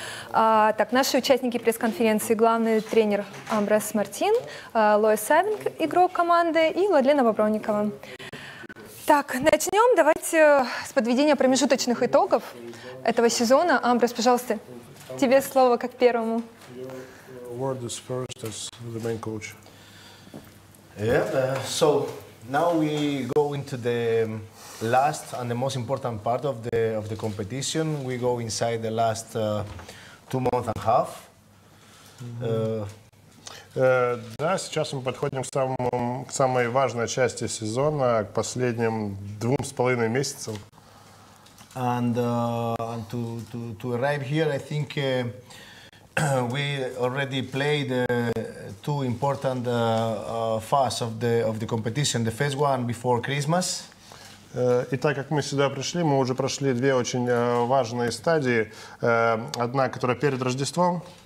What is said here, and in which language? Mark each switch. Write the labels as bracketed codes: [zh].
[ru] Так, наши участники пресс-конференции: главный тренер Амброс Мартин, Лоис Савинг, игрок команды, и Владлена Бобровникова. Так, начнем. Давайте с подведения промежуточных итогов этого сезона. Амброс, пожалуйста, тебе слово как первому. [en] Word is first as the main coach. Yeah, so now we go into the last and the most important part of the competition. We go inside the last 2 months and a half. [ru] Да, сейчас мы подходим к самой важной части сезона, к последним 2,5 месяцам. [en] And to arrive here, I think we already played 2 important phases of the competition. The first one before Christmas. [ru] И так как мы сюда пришли, мы уже прошли 2 очень важные стадии. Одна, которая перед Рождеством.